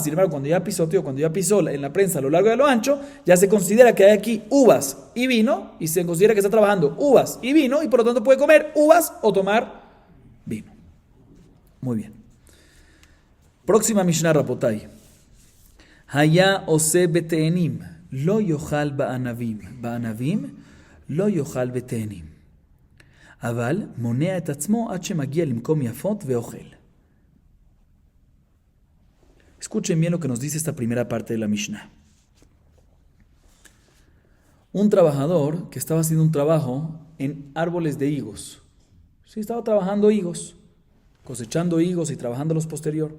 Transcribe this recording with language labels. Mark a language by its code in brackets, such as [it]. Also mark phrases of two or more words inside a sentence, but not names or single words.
[es] Sin embargo, cuando ya pisoteó, cuando ya pisó en la prensa a lo largo y a lo ancho, ya se considera que hay aquí uvas y vino, y se considera que está trabajando uvas y vino, y por lo tanto puede comer uvas o tomar vino. Muy bien. Próxima Mishnah, Rabotai. [he] היה עושה בתאנים, לא יאכל בענבים, בענבים, לא יאכל בתאנים. אבל מונע את עצמו עד שמגיע למקום יפות ואוכל. [es] Escuchen bien lo que nos dice esta primera parte de la Mishnah. Un trabajador que estaba haciendo un trabajo en árboles de higos. Sí, estaba trabajando higos, cosechando higos y trabajando los posterior.